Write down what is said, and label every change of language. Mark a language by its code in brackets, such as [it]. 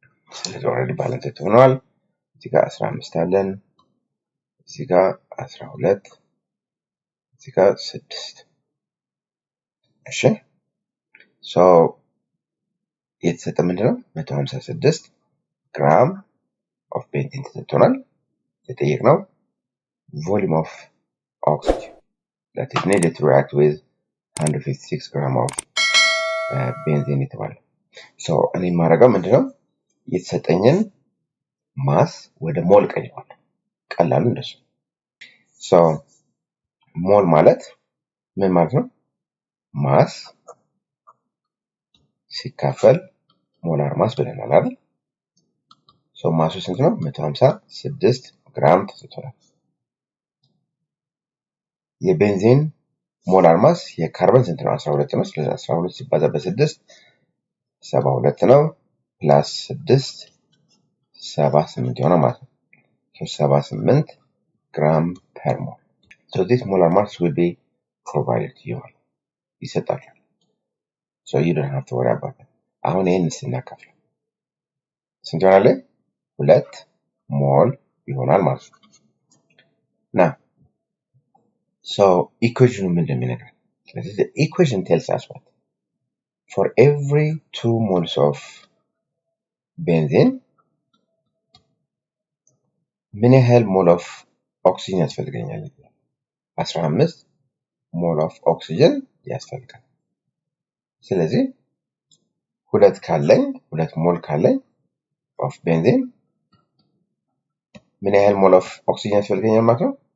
[en] So it's already balanced [am] ሆኗል። እዚህ ጋር 15 አለን፣ እዚህ ጋር 12፣ እዚህ ጋር 6። እሺ so የተሰጠ ምንድነው? 156 ግራም of benzene ተሰጥቶናል። የተጠየቅነው [en] volume of oxygen that is needed to react with 156 gram of benzene [am] የተባለ። so እኔ ማረጋው ምንድነው? የተሰጠኝን ማስ ወደ ሞል ቀይሯለሁ። ቀላሉ እንደሱ። so ሞል ማለት ምን ማለት ነው? ማስ ሲካፈል ሞላር ማስ ብለናል አይደል? so ማሱ ስንት ነው? 156 ግራም ተሰጥቶናል። የቤንዚን ሞላር ማስ የካርበን ስንት ነው? 12 ነው። ስለዚህ 12 ሲባዛ በ6 72 ነው ፕላስ 6 78 ይሆናል ማለት ነው። so 78 ግራም ፐር ሞል። so [en] this molar mass will be provided to you [am] ይሰጣል። [en] so you don't have to worry about it። [am] አሁን ይሄን ስናካፍለው ስንት ይሆናል? 2 ሞል ይሆናል ማለት ነው። now so equation ምንድን ነው የሚነግረን? [en] ስለዚህ the equation tells us what? For every 2 moles of benzene [am] ምን ያህል [en] ሞል ኦፍ ኦክሲጅን [am] ያስፈልገኛል? 15 ሞል ኦፍ ኦክሲጅን ያስፈልጋል። ስለዚህ 2 ሞል ካለኝ ኦፍ ቤንዚን ምን ያህል ሞል ኦፍ ኦክሲጅን ያስፈልገኛል ማለት ነው?